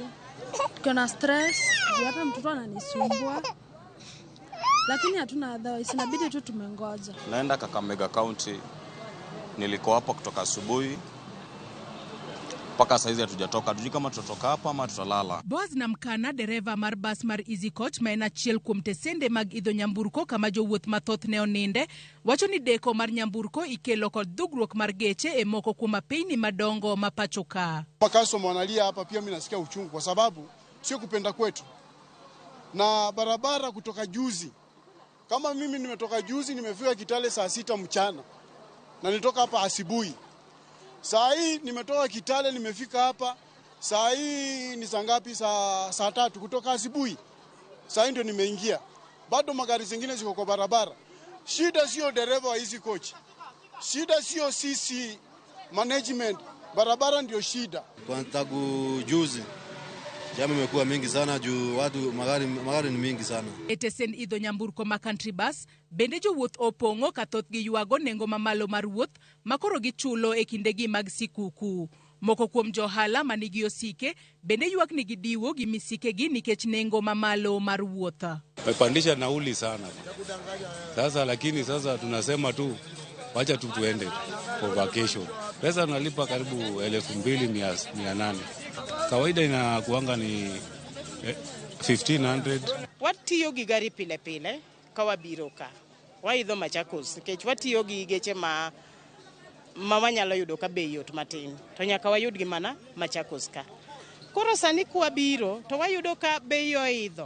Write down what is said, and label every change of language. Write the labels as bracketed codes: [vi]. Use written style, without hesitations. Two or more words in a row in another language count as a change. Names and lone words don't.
[sw] Tuko na stress, hata mtoto ananisumbua. Lakini hatuna otherwise, inabidi tu tumengoja. Naenda Kakamega County. Nilikuwa hapa kutoka asubuhi. Paka saizi hatujatoka, tujui kama tutatoka hapa ama tutalala. [luo] Boaz Namkana, dereva mar bas mar Easy Coach ma en achiel kuom tesende mag idho nyamburko kama jowuoth mathoth ne oninde, wacho ni deko mar nyamburko ikelo kod dhugruok mar geche e moko kuom apeyni madongo ma pacho ka. [sw] Makaso mwanalia hapa pia mimi nasikia uchungu kwa sababu sio kupenda kwetu. Na barabara kutoka juzi. Kama mimi nimetoka juzi nimefika Kitale saa 6 mchana. Na nilitoka hapa asubuhi. Saa hii nimetoka Kitale nimefika hapa. Saa hii ni saa ngapi? Saa 3 kutoka asubuhi. Saa hii ndio nimeingia. Bado magari zingine ziko kwa barabara. Shida sio dereva wa Easy Coach. Shida sio sisi management. Barabara ndio shida. Kwa tangu juzi jamu imekuwa mingi sana juu watu magari ni mingi sana. [luo] Etesen idho nyamburko ma [en] country bus [luo] bende jowuoth opong'o ka thoth gi ywago nengo mamalo mar wuoth makoro gichulo e kindegi mag sikuku. Moko kuom johala manigi osike bende ywak ni gidiwo gi misike gi nikech nengo mamalo mar wuotha. [sw] Mepandisha nauli sana. Sasa lakini sasa tunasema tu wacha tu tuende [en] for vacation. [sw] Pesa nalipa karibu 2,800. Kawaida inakuanga ni 1,500. [luo] Watiyo gi gari pile pile ka wabiro ka. Waidho Machakos nikech watiyo gi geche ma wanyalo yudo ka bei yot matin. To nyaka wayud gi mana Machakos ka. Koro sani kwa biro to wayudo ka bei oidho.